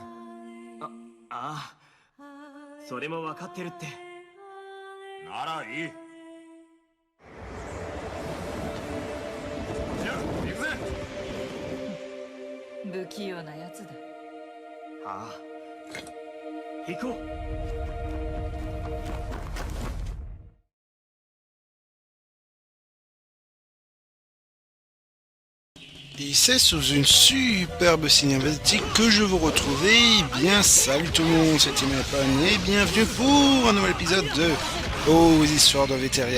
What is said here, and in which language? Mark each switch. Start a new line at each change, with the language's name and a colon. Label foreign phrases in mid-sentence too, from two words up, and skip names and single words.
Japanese: ああ、それも分かってるって。ならいい。じゃあ行くぜ。不器用なやつだ。ああ、行こう。
French: Et c'est sous une superbe cinématique que je vous retrouve. Eh bien, salut tout le monde, c'est Timapan et bienvenue pour un nouvel épisode de Aux Histoires de Veteria.